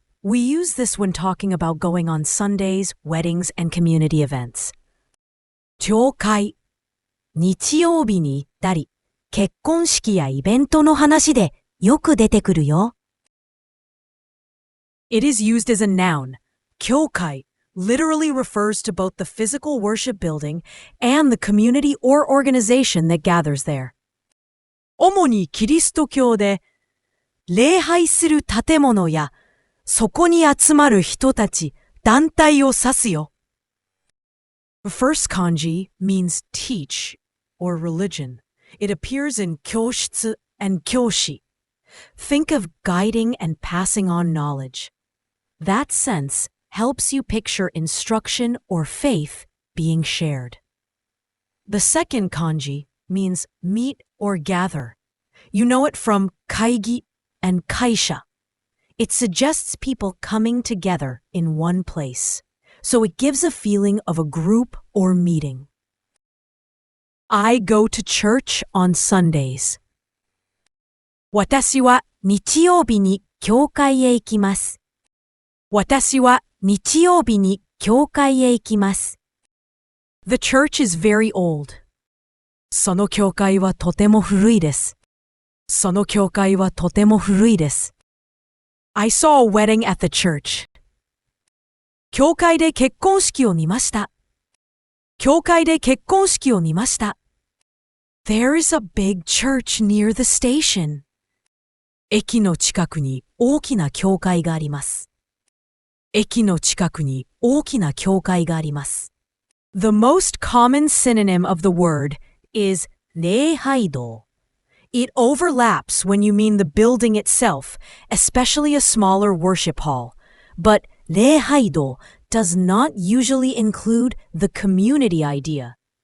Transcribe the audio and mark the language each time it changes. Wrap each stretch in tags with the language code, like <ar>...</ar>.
<en>We use this when talking about going on Sundays, weddings, and community events.</en> <ja>教会、日曜日に行ったり、結婚式やイベントの話でよく出てくるよ。</ja> <en>It is used as a noun. kyōkai literally refers to both the physical worship building and the community or organization that gathers there.</en> <ja>主にキリスト教で、礼拝する建物やそこに集まる人たち、団体を指すよ。</ja> <en>The first kanji means teach or religion. It appears in kyōshitsu and kyoshi. Think of guiding and passing on knowledge. That sense helps you picture instruction or faith being shared. The second kanji means meet or gather. You know it from kaigi and kaisha. It suggests people coming together in one place, so it gives a feeling of a group or meeting. I go to church on Sundays.</en> <ja>私は日曜日に教会へ行きます。私は日曜日に教会へ行きます。</ja> <en>The church is very old.</en> <ja>その教会はとても古いです。その教会はとても古いです。</ja> <en>I saw a wedding at the church.</en> <ja>教会で結婚式を見ました。教会で結婚式を見ました。</ja> <en>There is a big church near the station.</en> <ja>駅の近くに大きな教会があります。駅の近くに大きな教会があります。</ja> <en>The most common synonym of the word is 礼拝堂。 It overlaps when you mean the building itself, especially a smaller worship hall. But 礼拝堂 does not usually include the community idea.</en>